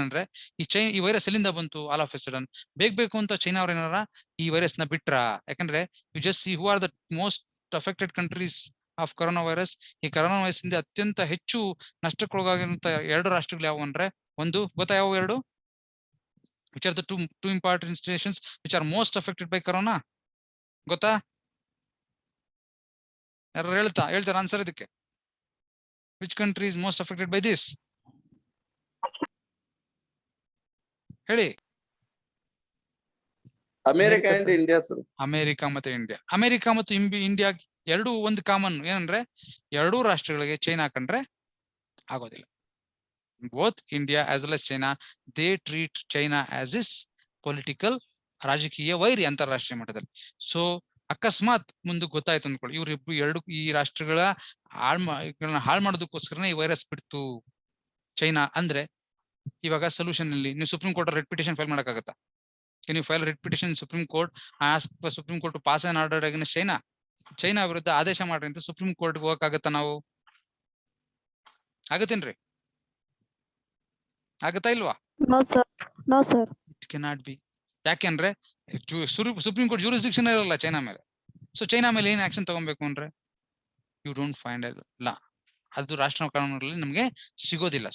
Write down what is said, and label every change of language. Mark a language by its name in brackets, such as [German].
[Kannada] ಏನಂದ್ರೆ ಈ ವೈರಸ್ ಎಲ್ಲಿಂದ ಬಂತು, [English] all of a sudden [Kannada] ಬೇಕು ಅಂತ ಚೈನಾ ಅವ್ರ ಏನಾರ ಈ ವೈರಸ್ ನ ಬಿಟ್ರ? [English] ಯಾಕಂದ್ರೆ you just see who are the most affected countries of corona virus. [Kannada] ಈ ಕೊರೋನಾ ವೈರಸ್ ಇಂದ ಅತ್ಯಂತ ಹೆಚ್ಚು ನಷ್ಟಕ್ಕೊಳಗಾಗಿರುವಂತ 2 ರಾಷ್ಟ್ರಗಳು ಯಾವುವು ಅಂದ್ರೆ, ಒಂದು ಗೊತ್ತಾ ಯಾವ ಎರಡು? [English] which are the two important nations which are most affected by corona? ಗೊತ್ತಾ? [Kannada] ಯಾರು ಹೇಳ್ತಾರ ಆನ್ಸರ್ ಇದಕ್ಕೆ? [English] which country is most affected by this? [Kannada] ಹೇಳಿ. America and India sir. America ಮತ್ತೆ ಇಂಡಿಯಾ. ಅಮೆರಿಕ ಮತ್ತು ಇಂಡಿಯಾ ಎರಡು ಒಂದು ಕಾಮನ್ ಏನಂದ್ರೆ, ಎರಡೂ ರಾಷ್ಟ್ರಗಳಿಗೆ ಚೈನಾ ಕಂಡ್ರೆ ಆಗೋದಿಲ್ಲ. [English] both India as well as China, they treat China as is political, [Kannada] ರಾಜಕೀಯ ವೈರಿ ಅಂತಾರಾಷ್ಟ್ರೀಯ ಮಟ್ಟದಲ್ಲಿ. ಸೊ ಅಕಸ್ಮಾತ್ ಮುಂದೆ ಗೊತ್ತಾಯ್ತು ಅಂದ್ಕೊಳ್ಳಿ, ಇವ್ರಿಬ್ರು ಈ ರಾಷ್ಟ್ರಗಳ ಹಾಳು ಮಾಡೋದಕ್ಕೋಸ್ಕರನೇ ಈ ವೈರಸ್ ಬಿಡ್ತು ಚೈನಾ ಅಂದ್ರೆ, ಇವಾಗ ಸೊಲ್ಯೂಷನ್ ಅಲ್ಲಿ ನೀವು supreme court red petition file ಮಾಡಕ್ಕಾಗತ್ತಾ? [English] Can you file a writ petition in Supreme Court, ask for Supreme Court to pass an order against China? [Kannada] China ವಿರುದ್ಧ ಆದೇಶ ಮಾಡ್ರಿ ಅಂತ ಸುಪ್ರೀಂ ಕೋರ್ಟ್ ಹೋಗಕ್ಕಾಗತ್ತಾ ನಾವು? ಆಗತ್ತೇನ್ರಿ? ಆಗತ್ತಾ ಇಲ್ವಾ? [English] No sir. It cannot be. [Kannada] ಯಾಕೆಂದ್ರೆ supreme court jurisdiction ಇರಲ್ಲ ಚೈನಾ ಮೇಲೆ. ಸೊ ಚೈನಾ ಮೇಲೆ ಏನ್ ಆಕ್ಷನ್ ತಗೊಬೇಕು ಅಂದ್ರೆ, [English] you don't find law, [Kannada] ಅದು ರಾಷ್ಟ್ರ ಕಾನೂನುಗಳಲ್ಲಿ ನಮ್ಗೆ ಸಿಗೋದಿಲ್ಲ.